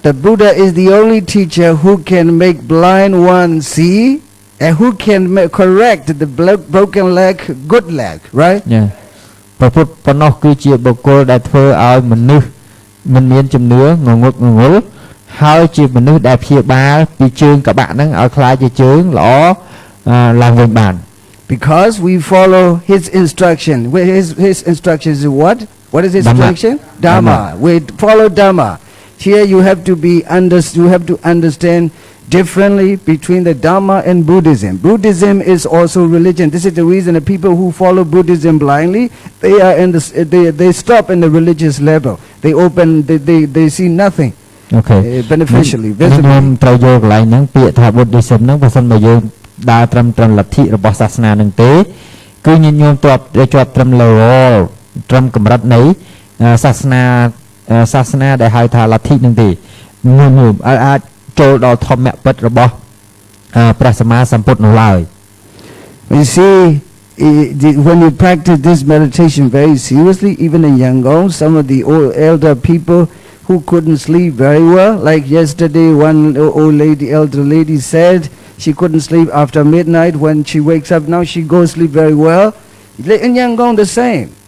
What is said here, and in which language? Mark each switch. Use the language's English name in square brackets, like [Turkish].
[English] The Buddha is the only teacher who can make blind one see and who can correct the broken leg, good leg, right? [Khmer] ញ៉ាព្រះពុទ្ធប៉ុណ្ណោះគឺជាបុគ្គលដែលធ្វើឲ្យមនុស្សមិនមានជំនឿងងឹតងងល់ហើយជាមនុស្សដែលព្យាបាលពីជើងកបាក់ហ្នឹងឲ្យ [Thai] คล้าย [Khmer] ជាជើងល្អឡើងវិញបាន [English] Because we follow his instruction. His instruction is what? What is his Dhamma. instruction? Dhamma. We follow Dhamma. Here you have to understand differently between the Dhamma and Buddhism. Buddhism is also religion. This is the reason that people who follow Buddhism blindly, they stop in the religious level. They see nothing អូខេ beneficially, [Khmer] ខ្ញុំ [English] visibly. [Khmer] ត្រូវយកកន្លែងហ្នឹងពាក្យថា Buddhism ហ្នឹងបើសិនបើយើងដើរត្រឹមលទ្ធិរបស់សាសនាហ្នឹងទេគឺញាតិញោមជាប់ត្រឹម level ត្រឹមកម្រិតនៃសាសនាដែលហៅថាលទ្ធិហ្នឹងទេញោមអាចចូលដល់ធម្មពិតរបស់ព្រះសម្មាសម្ពុទ្ធនោះឡើយ [English] You see, when you practice this meditation very seriously, even in Yangon, some of the elder people who couldn't sleep very well, like yesterday one elder lady said she couldn't sleep after midnight. When she wakes up now, she goes sleep very well. In Yangon, the same.